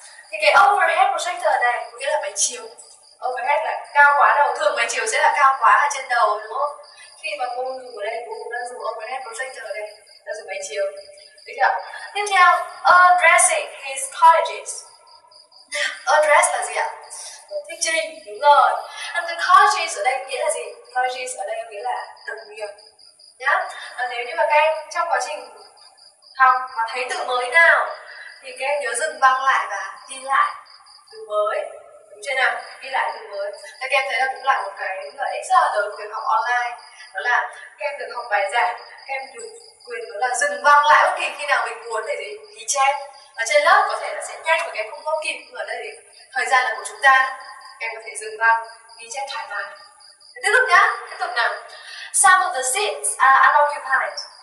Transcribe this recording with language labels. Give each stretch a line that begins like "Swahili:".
Vietnamese: Thì cái overhead projector này có nghĩa là máy chiếu. Overhead là cao quá đầu, thường máy chiếu sẽ là cao quá ở trên đầu, đúng không? Khi mà cô dùng ở đây, cô cũng đang dùng overhead projector ở đây, đang dùng máy chiếu. Được chưa? Tiếp theo,
English: addressing his colleagues.
Vietnamese: Address là gì ạ? Thuyết trình, đúng rồi.
English: And the colleagues
Vietnamese: ở đây nghĩa là gì? Colleagues ở đây nghĩa là đồng nghiệp. Nhá. Nếu như mà các em trong quá trình học mà thấy từ mới nào thì các em nhớ dừng băng lại và đi lại từ mới, đúng chưa nào? Đi lại từ mới. Các em thấy là cũng là một cái lợi ích rất là lớn của việc học online, đó là các em được học bài giảng, các em được quyền đó là dừng băng lại bất kỳ khi nào mình muốn để ghi chép. Ở trên lớp có thể là sẽ nhanh và các em không có kịp, nhưng ở đây thì thời gian là của chúng ta, các em có thể dừng băng ghi chép thoải mái. Tiếp tục nhá, tiếp tục nào.
English: Some of the seats are unoccupied.